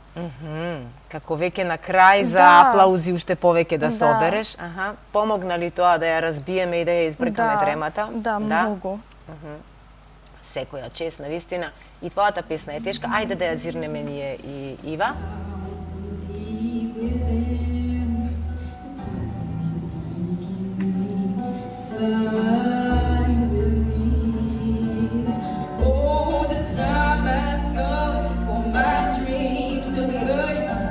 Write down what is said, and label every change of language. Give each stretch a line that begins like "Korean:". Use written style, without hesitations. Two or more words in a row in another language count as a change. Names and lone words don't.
Macedonian: Како веќе на крај за Да. аплаузи уште повеќе да се Да. обереш. Помогна ли тоа да ја разбиеме и да ја избркаме Да, тремата? да, многу. Секоја чест, на вистина. И твојата песна е тешка. Ајде да ја зирнеме ние и Ива.
English: Oh, the time has come for my dreams to be heard.